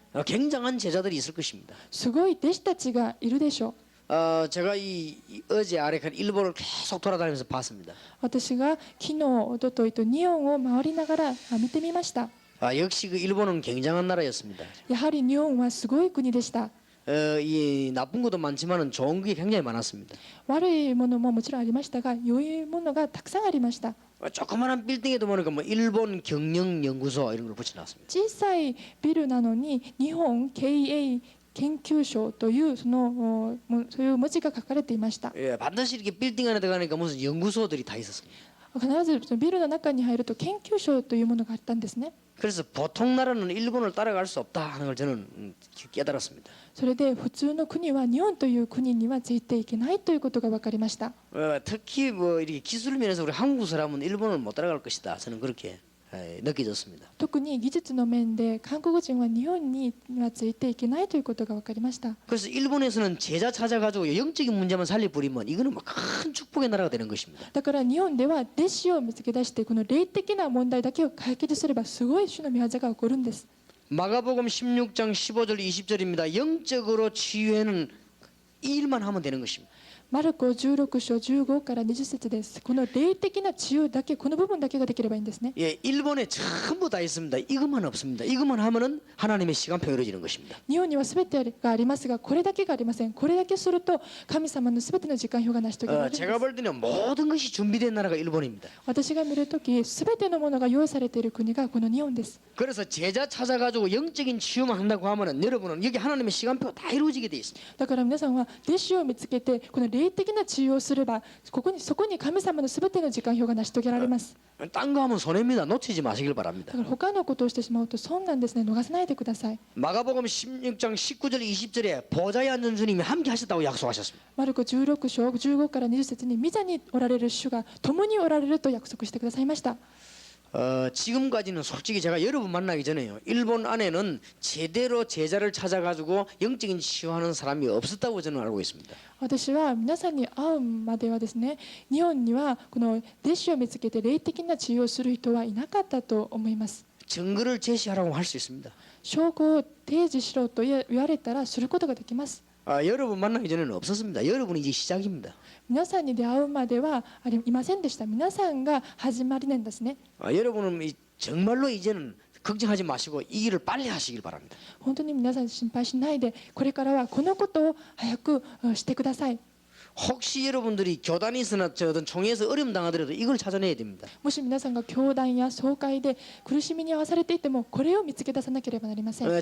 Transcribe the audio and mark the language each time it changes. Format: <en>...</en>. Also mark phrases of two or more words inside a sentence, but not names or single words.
<ko>굉장한 제자들이 있을 것입니다.</ko> <ja>すごい弟子たちがいるでしょう。</ja> <ko>제가 어제 아래칸 일본을 계속 돌아다니면서 봤습니다.</ko> <ja>私が昨日、一昨日と日本を回りながら見てみました。</ja> <ko>역시 그 일본은 굉장한 나라였습니다.</ko> <ja>やはり日本はすごい国でした。</ja> <ko>이 나쁜 것도 많지만은 좋은 게 굉장히 많았습니다.</ko> <ja>悪いものももちろんありましたが、良いものがたくさんありました。</ja> <ko>조그마한 빌딩에도 보니까 뭐 일본 경영 연구소 이런 걸 붙여놨습니다.</ko> <ja>小さいビルなのに日本経営研究所というそういう文字が書かれていました。</ja> <ko>반드시 이렇게 빌딩 안에 들어가니까 무슨 연구소들이 다 있었습니다.</ko> <ja>必ずそのビルの中に入ると研究所というものがあったんですね。</ja> <ko>그래서 보통 나라는 일본을 따라갈 수 없다 하는 걸 저는 깨달았습니다.</ko> <ja>それで普通の国は日本という国にはついていけないということが分かりました。</ja> <ko>특히 뭐 이렇게 기술 면에서 우리 한국 사람은 일본을 못 따라갈 것이다. 저는 그렇게 느껴졌습니다.</ko> <ja>特に技術の面で韓国人は日本にはついていけないということが分かりました。</ja> <ko>그래서 일본에서는 제자 찾아가지고 영적인 문제만 살려버리면 이거는 뭐 큰 축복의 나라가 되는 것입니다.</ko> <ja>だから日本では弟子を見つけ出してこの霊的な問題だけを解決すればすごい主の御業が起こるんです。</ja> <ko>마가복음 16장 15절 20절입니다. 영적으로 치유에는 이 일만 하면 되는 것입니다.</ko> <ja>マルコ16章15から20節です。この霊的な治癒だけ、この部分だけができればいいんですね。</ja> <ko>예, 일본에 전부 다 있습니다. 이것만 없습니다. 이것만 하면은 하나님의 시간표가 이루어지는 것입니다.</ko> <ja>日本には全てがありますが、これだけがありません。これだけすると神様の全ての時間表が成し遂げられるんです。</ja> <ko>제가 볼 때는 모든 것이 준비된 나라가 일본입니다.</ko> <ja>私が見るとき、全てのものが用意されている国がこの日本です。</ja> <ko>그래서 제자 찾아가지고 영적인 치유만 한다고 하면은 여러분은 여기 하나님의 시간표가 다 이루어지게 돼 있습니다.</ko> <ja>だから皆さんは弟子を見つけてこの霊的な治癒をすればそこに神様の全ての時間表が成し遂げられます。</ja> <ko>딴 거 하면 손해입니다. 놓치지 마시길</ko> <ja>だ</ja> <ko>바랍니다.</ko> <ja>から他のことをしてしまうと損なんですね。逃さないでください。</ja> <ko>마가복음 16장 19절 20절에 보좌에 앉은 주님이 함께 하셨다고 약속하셨습니다.</ko> <ja>マルコ16章15から20節に御座におられる主が共におられると約束してくださいました。</ja> <ko>지금까지는 솔직히 제가 여러분 만나기 전에요. 일본 안에는 제대로 제자를 찾아가지고 영적인 치유하는 사람이 없었다고 저는 알고 있습니다.</ko> <ja>私は皆さんに会うまではですね、日本にはこの弟子を見つけて霊的な治癒をする人はいなかったと思います。</ja> <ko>증거를 제시하라고 할 수 있습니다.</ko> <ja>証拠を提示しろと言われたらすることができます。</ja> <ko>여러분 만나기 전에는 없었습니다. 여러분이 이제 시작입니다.</ko> <ja>皆さんに出会うまではいませんでした。皆さんが始まりなんですね。</ja> <ko>여러분은 정말로 이제는 걱정하지 마시고 이 일을 빨리 하시길 바랍니다.</ko> <ja>本当に皆さん心配しないで、これからはこのことを早くしてください。</ja> <ko>혹시 여러분들이 교단에서나 저든 총회에서 어려움 당하더라도 이걸 찾아내야 됩니다.</ko> <ja>もし皆さんが教団や総会で苦しみに遭わされていてもこれを見つけ出さなければなりません。</ja>